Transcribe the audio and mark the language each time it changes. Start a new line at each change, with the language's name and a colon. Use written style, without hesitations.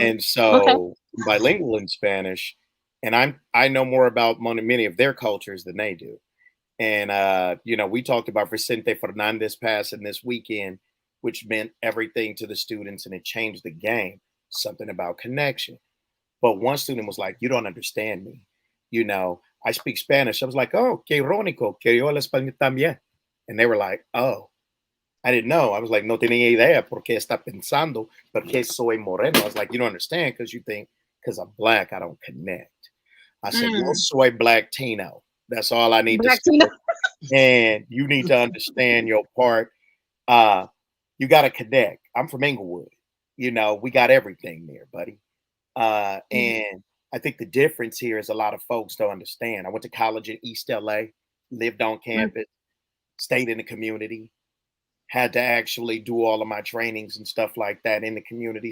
English: And so I'm bilingual in Spanish, and I know more about many of their cultures than they do. And, we talked about Vicente Fernandez passing this weekend, which meant everything to the students, and it changed the game, something about connection. But one student was like, you don't understand me. I speak Spanish. I was like, oh,
Spanish: qué irónico, que yo el español también.
English: And they were like, oh, I didn't know. I was like,
Spanish: no tenía idea por qué está pensando, porque soy moreno.
English: I was like, you don't understand because you think because I'm Black, I don't connect. I said,
Spanish: yo soy Black Tino.
English: That's all I need to say. And you need to understand your part. You got to connect. I'm from Inglewood. We got everything there, buddy. And I think the difference here is a lot of folks don't understand. I went to college in East LA, lived on campus, stayed in the community, had to actually do all of my trainings and stuff like that in the community.